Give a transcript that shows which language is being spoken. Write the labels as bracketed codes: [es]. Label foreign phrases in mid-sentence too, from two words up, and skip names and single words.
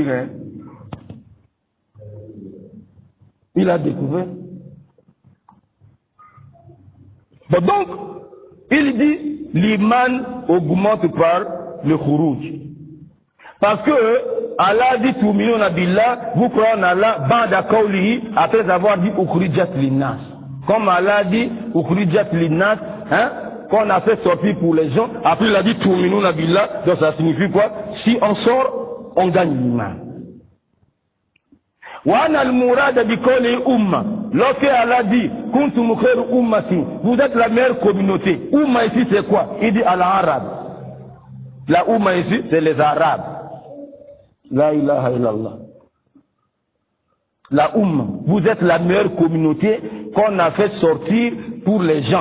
[fr] Hein. Il a découvert. Bon, donc, il dit, l'imam augmente par le Khourouj. Parce que Allah dit [ar] تؤمنون بالله, [fr] vous croyez en Allah, [ar] بعد قوله, [fr] après avoir dit [ar] أخرجت للناس. [fr] Comme Allah dit [ar] أخرجت للناس, [fr] hein, qu'on a fait sortir pour les gens, après il a dit [ar] تؤمنون بالله, [fr] donc ça signifie quoi? Si on sort, on gagne l'imam. [ar] وأنا المراد بقول أمة. [fr] Lorsque Allah dit [ar] كنتم خير أمة, [fr] vous êtes la meilleure communauté. Umma ici c'est quoi? Il dit al-arab. La umma ici c'est les arabes. [ar] لا إله إلا الله. [fr] La vous êtes la meilleure communauté qu'on a fait sortir pour les gens.